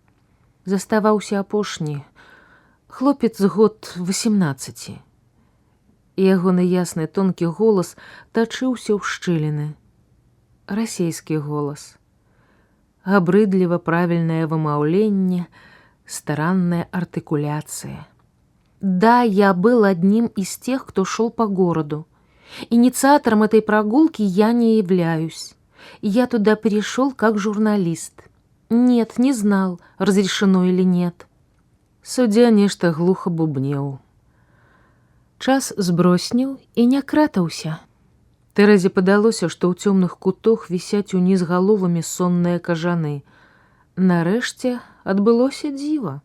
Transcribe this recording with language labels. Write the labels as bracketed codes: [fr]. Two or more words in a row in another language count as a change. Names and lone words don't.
[be] Заставаўся апошні, хлопец год 18. Ягоны ясны тонкі голас тачыўся ў шчыліны. Расейскі голас. Абрыдліва правільнае вымаўленне, старанная артыкуляция. [ru] Да, я был одним из тех, кто шел по городу. Инициатором этой прогулки я не являюсь. Я туда пришел как журналист. Нет, не знал, разрешено или нет. [be] Суддзя нешта глуха бубнеў. Час збросніў і не кратаўся. Тэрэзе падалося, што ў цёмных кутах вісяць уніз галовамі сонныя кажаны. Нарэшце адбылося дзіва.